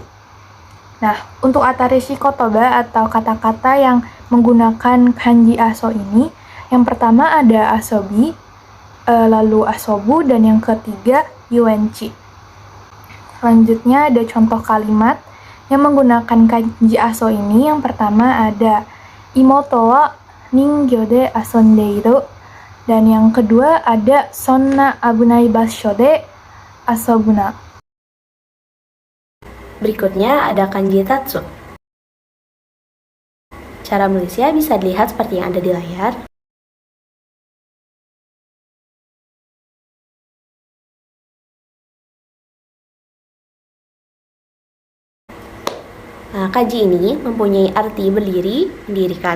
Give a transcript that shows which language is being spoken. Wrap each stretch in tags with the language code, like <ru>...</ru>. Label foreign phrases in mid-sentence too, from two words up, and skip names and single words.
<id>Nah, untuk</id> <ja>新しい言葉</ja> <id>atau kata-kata yang menggunakan kanji aso ini, yang pertama ada asobi, lalu asobu, dan yang ketiga yuenchi. Selanjutnya ada contoh kalimat yang menggunakan kanji aso ini. Yang pertama ada</id> <ja>妹は人形で遊んでいる,</ja> <id>dan yang kedua ada</id> <ja>そんな危ない場所で遊ぶな.</ja> <id>Berikutnya ada kanji tatsu. Cara menulisnya bisa dilihat seperti yang ada di layar. Nah, kanji ini mempunyai arti berdiri, mendirikan.</id>